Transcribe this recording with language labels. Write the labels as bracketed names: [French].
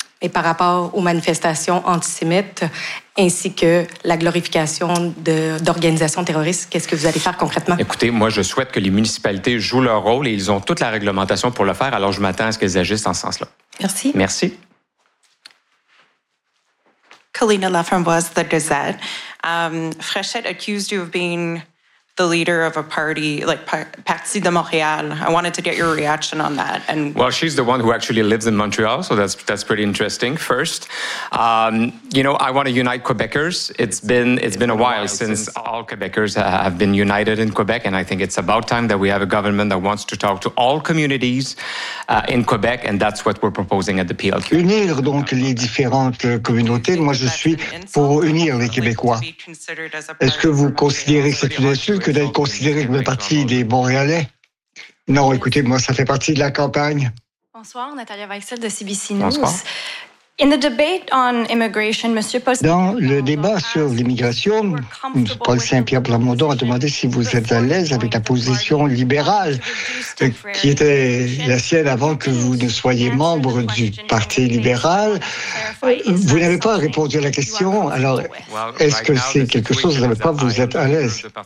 [French] Et par rapport aux manifestations antisémites ainsi que la glorification d'organisations terroristes, qu'est-ce que vous allez faire concrètement? Écoutez, moi, je souhaite que les municipalités jouent leur rôle et ils ont toute la réglementation pour le faire. Alors, je m'attends à ce qu'elles agissent en ce sens-là. Merci. Merci. [English] Kalina Lefram was the Gazette. Fréchette accused you of being the leader of a party, like Parti de Montréal. I wanted to get your reaction on that. And well, she's the one who actually lives in Montreal, so that's pretty interesting. First, you know, I want to unite Quebecers. It's been a while since all Quebecers have been united in Quebec, and I think it's about time that we have a government that wants to talk to all communities in Quebec, and that's what we're proposing at the PLQ. [French] Unir donc les différentes communautés. Moi, je suis pour unir les Québécois. Est-ce que vous considérez que c'est une insulte que d'être considéré comme partie des Montréalais? Non, écoutez, moi, ça fait partie de la campagne. Bonsoir, Natalia Weissel de CBC News. [English] In the debate on immigration, Monsieur Paul [French] Saint-Pierre, dans le débat sur l'immigration, Paul Saint-Pierre Plamondon a demandé si vous êtes à l'aise avec la position libérale qui était la sienne avant que vous ne soyez membre du Parti libéral. Vous n'avez pas répondu à la question, alors est-ce que c'est quelque chose que vous n'avez pas, vous êtes à l'aise?